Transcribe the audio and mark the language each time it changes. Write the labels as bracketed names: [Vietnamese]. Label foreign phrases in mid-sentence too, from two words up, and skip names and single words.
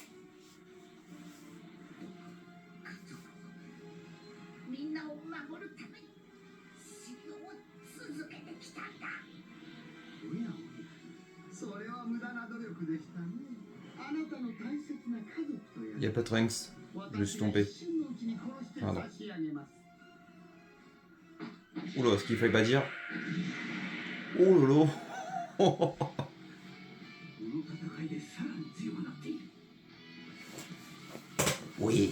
[Japanese] 家族みんなを守るために修行を続けてきたんだ。おやおや、それは無駄な努力でしたね。あなたの大切な家族とや [French] Il n'y a pas Trunks. Je me suis trompé. Pardon. Oula, ce qu'il fallait pas dire. Oh là là. Oh, oh, oh. Oui.